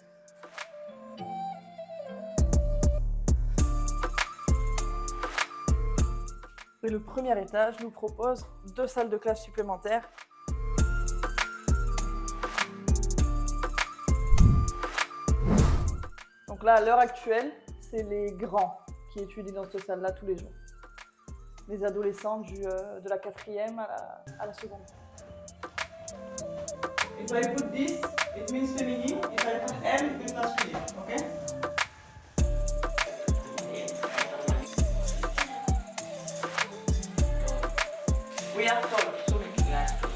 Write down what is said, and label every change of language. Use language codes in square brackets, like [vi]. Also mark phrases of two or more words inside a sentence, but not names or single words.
[fr] Et le premier étage nous propose 2 salles de classe supplémentaires. Donc là, à l'heure actuelle, c'est les grands qui étudient dans cette salle-là tous les jours. Les adolescents de la 4e à la seconde. [en] If I put this, it means feminine. If I put M, it means masculine. Okay? We are told to make that.